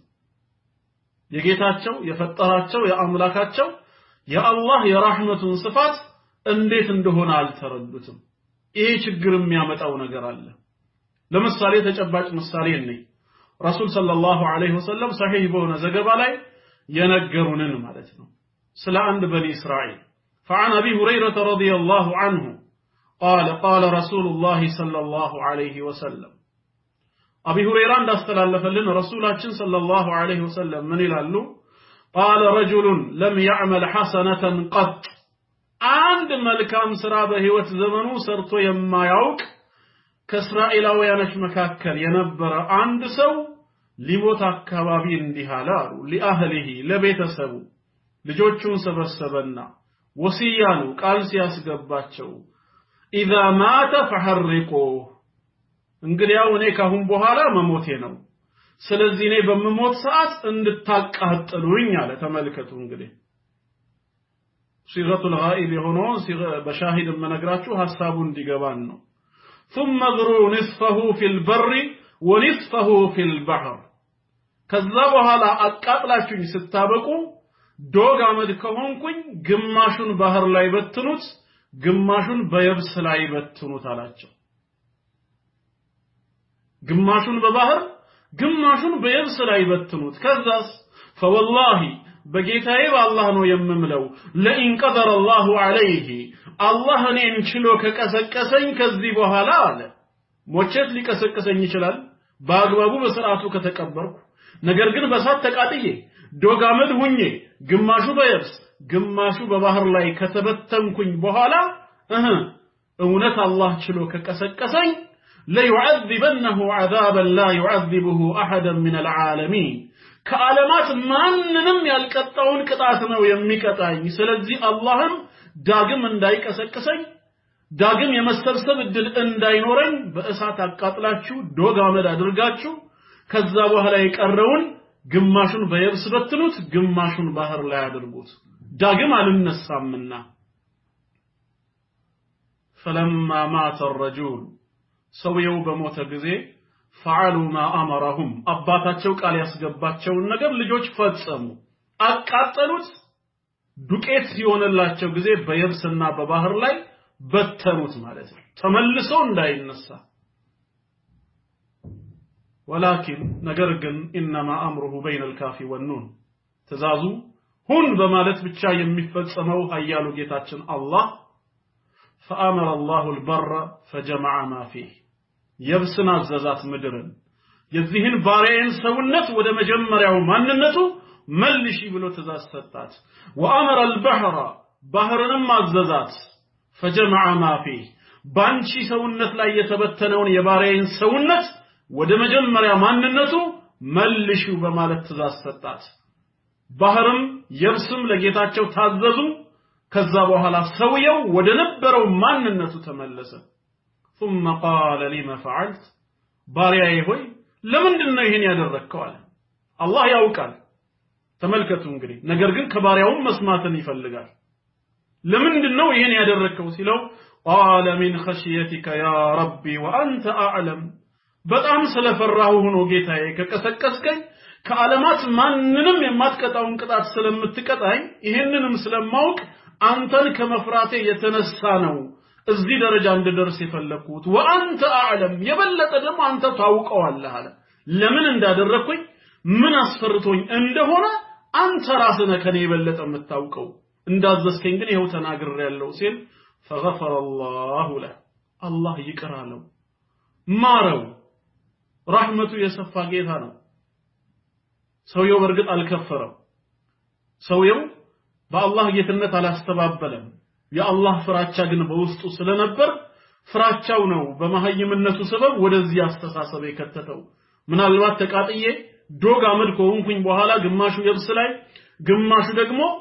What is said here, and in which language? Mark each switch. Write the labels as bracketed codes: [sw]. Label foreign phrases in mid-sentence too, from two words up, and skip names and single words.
[am] የጌታቸው የፈጠራቸው የአምላካቸው የአላህ የራህመቱን ስፋት እንዴት እንደሆነ አልተረዱትም ይሄ ችግር የሚያመጣው ነገር አለ ለምሳሌ ተጨባጭ ምሳሌ ነኝ [ar] رسول صلى الله عليه وسلم [am] ሰሂህ በሆነ ዘገባ ላይ የነገሩንን ማለት ነው ስለ አንድ በኒ እስራኤል فعن [ar] ابي هريره رضي الله عنه قال قال رسول الله صلى الله عليه وسلم ابي هريره [am] እንዳስተላለፈልን ረሱላችን [ar] صلى الله عليه وسلم [am] ምን ይላሉ [ar] قال رجل لم يعمل حسنه قط አንድ [am] መልካም ስራ በህይወት ዘመኑ ሰርቶ የማያውቅ ከእስራኤላውያኖች መካከል የነበረ አንድ ሰው ሊሞት አካባቢ እንዲህ አለ አሉ ለአህሊሂ ለቤተሰቡ ልጆቹን ሰበሰበና ወሲያኑ ቃል ሲያስገባቸው [ar] اذا مات فحرقوه [am] እንግዲያው እኔ ካሁን በኋላ መሞቴ ነው ስለዚህ እኔ በመሞት ሰዓት እንድታቃጥሉኝ አለ ተመልከቱ እንግዲህ [ar] صيغه الغائب [am] የሆነው በሻሂድ መነግራችሁ ሐሳቡ እንዲገባን ነው [ar] ثم ذروا نصفه في البر ونصفه في البحر [am] ከዛ በኋላ አቃጥላችሁኝ ስታበቁ ዶግ አመድ ከሆንኩኝ ግማሹን ባህር ላይ በትኑት ግማሹን በየብስ ላይ በትኑት አላቸው ግማሹን በባህር ግማሹን በየብስ ላይ በትኑት ከዛስ فوالله በጌታዬ በአላህ ነው የምምለው [ar] لئن قدر الله عليه [am] አላህ እኔን ችሎ ከቀሰቀሰኝ ከዚህ በኋላ አለ ሞቼት ሊቀሰቀሰኝ ይችላል በአግባቡ በስርዓቱ ከተቀበርኩ ነገር ግን በሳት ተቃጥዬ ዶጋመድ ሁኜ ግማሹ በየብስ ግማሹ በባህር ላይ ከተበተንኩኝ በኋላ እውነት አላህ ችሎ ከቀሰቀሰኝ [ar] ليعذبنه عذابا لا يعذبه احدا من العالمين [am] ከዓለማት ማንንም ያልቀጣውን ቅጣት ነው የሚቀጣኝ ስለዚህ አላህም ዳግም እንዳይቀሰቅሰኝ ዳግም የመሰብሰብ እድል እንዳይኖረኝ በእሳት አቃጥላችሁ ዶጋመድ አድርጋችሁ ከዛ በኋላ የቀረውን ግማሹን በየብስ በትኑት ግማሹን ባህር ላይ አድርጉት ዳግም አልነሳምና [ar] فلما مات الرجل [am] ሰውየው በሞተ ጊዜ [ar] فعلوا ما امرهم [am] አባታቸው ቃል ያስገባቸውን ነገር ልጆች ፈጸሙ አቃጠሉት ዱቄት ሲሆንላቸው ጊዜ በየብስና በባህር ላይ በተኑት ማለት ነው ተመልሶ እንዳይነሳ ولكن ነገር ግን [ar] انما امره بين الكاف والنون [am] ተዛዙ ሁን በማለት ብቻ የሚፈጸመው ኃያሉ ጌታችን አላህ [ar] فامر الله البر فجمع ما فيه يبسنا [am] አዘዛት ምድርን የዚህን ባሪያን ሰውነት ወደ መጀመሪያው ማንነቱ መልሺ ብሎ ተዛዝ ሰጣት [ar] وامر البحر [am] ባህርንም አዘዛት [ar] فجمع ما فيه [am] ባንቺ ሰውነት ላይ የተበተነውን የባሪያን ሰውነት ወደ መጀመሪያ ማንነቱ መልሺው በማለት ተዛዝ ሰጣት ባህርም የብስም ለጌታቸው ታዘዙ ከዛ በኋላ ሰውየው ወደ ነበረው ማንነቱ ተመለሰ [ar] ثم قال لما فعلت [am] ባሪያዬ ሆይ ለምንድነው ይሄን ያደረከው አለ አላህ ያውቃል ተመልከቱ እንግዲህ ነገር ግን ከባሪያውም መስማትን ይፈልጋል ለምንድነው ይሄን ያደረከው ሲለው [ar] قال من خشيتك يا ربي وانت اعلم [am] በጣም ስለፈራሁ ሆኖ ጌታዬ ከቀሰቀስከኝ ከዓለማት ማንንም የማትቀጣውን ቅጣት ስለምትቀጣኝ ይሄንንም ስለማውቅ አንተን ከመፍራቴ የተነሳ ነው እዚህ ደረጃ እንድደርስ የፈለኩት [ar] وأنت أعلم [am] የበለጠ ደግሞ አንተ ታውቀዋለህ አለ ለምን እንዳደረኩኝ ምን አስፈርቶኝ እንደሆነ አንተ ራስህ ከኔ የበለጠ የምታውቀው እንዳዘዝከኝ ግን ይሄው ተናግሬያለሁ ሲል [ar] فغفر الله له الله [am] ይቅራለው ማረው ረህመቱ የሰፋ ጌታ ነው ሰውየው በርግጥ አልከፈረም ሰውየው በአላህ ጌትነት አላስተባበለም የአላህ ፍራቻ ግን በውስጡ ስለነበር ፍራቻው ነው በመሐይምነቱ ሰበብ ወደዚህ አስተሳሰብ የከተተው ምናልባት ተቃጥዬ ዶግ አመድ ከሆንኩኝ በኋላ ግማሹ የብስ ላይ ግማሹ ደግሞ